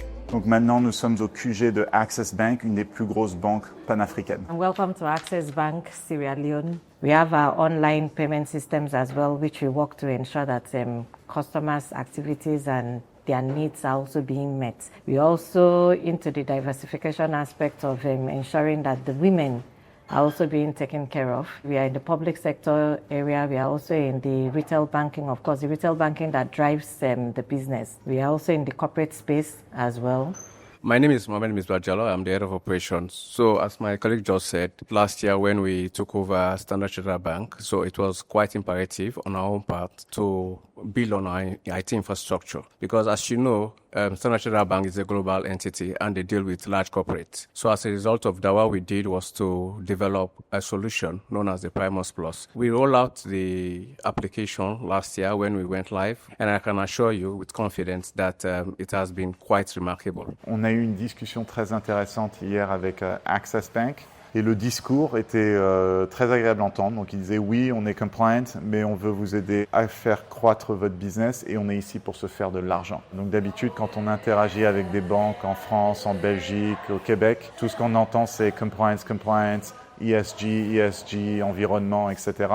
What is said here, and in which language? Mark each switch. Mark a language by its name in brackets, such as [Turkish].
[French] Donc maintenant, nous sommes au QG de Access Bank, une des plus grosses banques panafricaines. [English] Welcome to Access Bank, Sierra Leone. We have our online payment systems as well, which we work to ensure that customers' activities and their needs are also being met. We're also into the diversification aspect of ensuring that the women are also being taken care of. We are in the public sector area. We are also in the retail banking, of course, the retail banking that drives the business. We are also in the corporate space as well. My name is Mohamed Misbah-Jallow. I'm the head of operations. So as my colleague just said, last year when we took over Standard Chartered Bank, so it was quite imperative on our own part to build on our IT infrastructure. Because as you know, Standard Chartered Bank is a global entity and they deal with large corporates. So as a result of that, what we did was to develop a solution known as the Primus Plus. We rolled out the application last year when we went live, and I can assure you with confidence that it has been quite remarkable. [French] On a eu une discussion très intéressante hier avec Access Bank. Et le discours était très agréable à entendre. Donc, il disait oui, on est compliant, mais on veut vous aider à faire croître votre business et on est ici pour se faire de l'argent. Donc, d'habitude, quand on interagit avec des banques en France, en Belgique, au Québec, tout ce qu'on entend, c'est compliance, ESG, environnement, etc.